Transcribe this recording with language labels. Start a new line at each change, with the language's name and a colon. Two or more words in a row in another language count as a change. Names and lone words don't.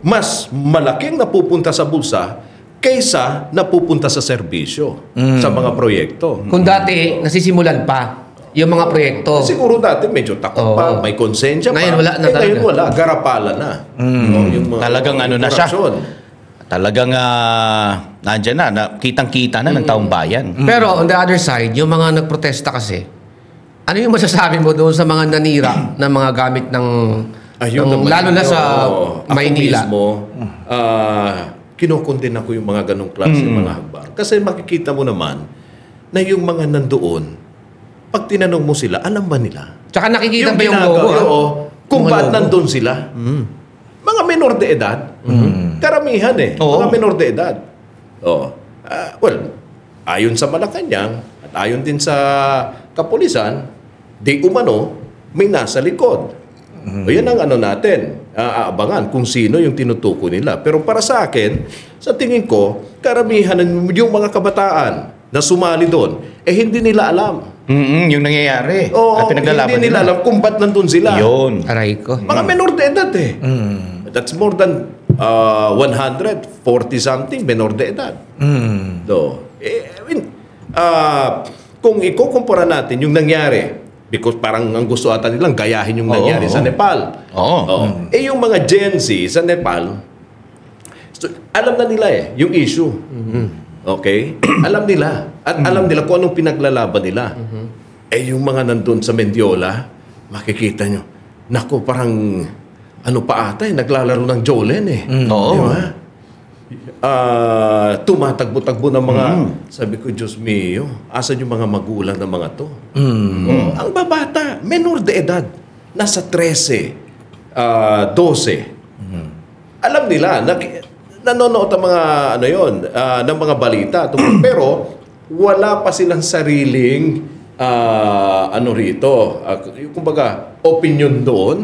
Filipino: Mas malaking napupunta sa bulsa kaysa napupunta sa serbisyo, sa mga proyekto. Kung dati, nasisimulan pa yung mga proyekto. Siguro dati medyo takot pa, may konsensya pa. Ngayon wala na talaga. Ngayon wala, garapala na. Yung mga Talagang na siya. korupsyon. Talagang nandyan na kitang-kita na ng taong bayan.
English: Pero on the other side,
Filipino: yung mga nagprotesta kasi, ano yung masasabi mo doon sa mga nanira ng mga gamit ng lalo na sa Maynila? Ako mismo, kinukundin ako yung mga ganong klase mga hagbang. Kasi makikita mo naman na yung mga nandoon, pag tinanong mo sila, alam ba nila? Tsaka nakikita pa yung ginagawa, logo. kung ba't nandun sila? Mga menor de edad. Karamihan mga menor de edad. Ayon sa Malacanang at ayon din sa kapulisan, di umano, may nasa likod. O yan ang natin, aabangan kung sino yung tinutukoy nila. Pero para sa akin, sa tingin ko, karamihan yung mga kabataan na sumali doon, hindi nila alam. Yung nangyayari. At hindi nila alam kung ba't nandun sila. Yun. Aray ko. Mga menor de edad
English: That's more than 140-something
Filipino: menor de edad. Kung ikukumpara natin yung nangyari, because parang ang gusto ata nilang gayahin yung nangyari sa Nepal. Yung mga Gen Z sa Nepal, alam na nila yung issue. Okay? Alam nila. At alam nila kung anong pinaglalaban nila. Eh yung mga nandun sa Mendiola, makikita nyo, naku, parang ano pa ata naglalaro ng Jolen Oo. Di ba? Tumatagbo-tagbo ng mga, sabi ko, Diyos mio, asan yung mga magulang ng mga to? Ang babata, menor de edad, nasa 13, 12. Alam nila, nanonood ang mga, ng mga balita. Pero, wala pa silang sariling, kumbaga, opinion doon.